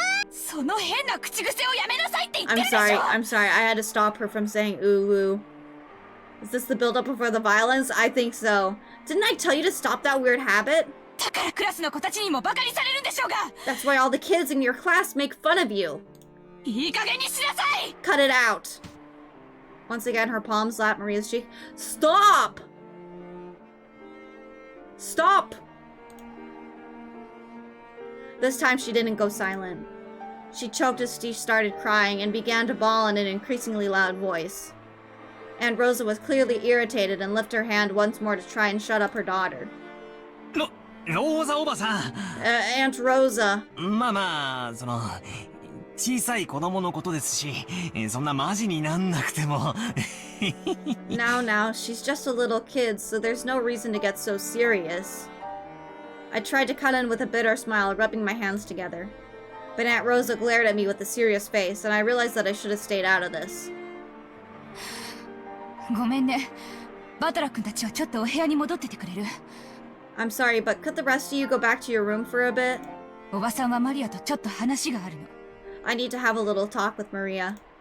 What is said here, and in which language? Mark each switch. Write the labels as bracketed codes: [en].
[ja] その変な口癖をやめなさいって言ってる [en] I'm [ja] でしょ。 [en] sorry. I'm sorry. I had to stop her from saying ooh ooh. Is this the build-up before the violence? I think so. Didn't I tell you to stop that weird habit? [ja] だからクラスの子たちにもバカにされるんでしょうが。 [en] That's why all the kids in your class make fun of you. [ja] いい加減にしなさい。 [en] Cut it out. Once again, her palm slapped Maria's cheek. Stop! Stop! This time she didn't go silent. She choked as she started crying and began to bawl in an increasingly loud voice. Aunt Rosa was clearly irritated and lifted her hand once more to try and shut up her daughter. [ja] ローザおばさん。 [en] Aunt Rosa. [ja] まあまあ、小さい子供のことですし、そんなマジになんなくても。 [en] Now, she's just a little kid, so there's no reason to get so serious. I tried to cut in with a bitter smile, rubbing my hands together. But Aunt Rosa glared at me with a serious face, and I realized that I should have stayed out of this. [ja] ごめんね。バトラ君たちはちょっとお部屋に戻っててくれる？ [en] I'm sorry, but could the rest of you go back to your room for a bit? [ja] おばさんはマリアとちょっと話があるの。 [en] I need to have a little talk with Maria.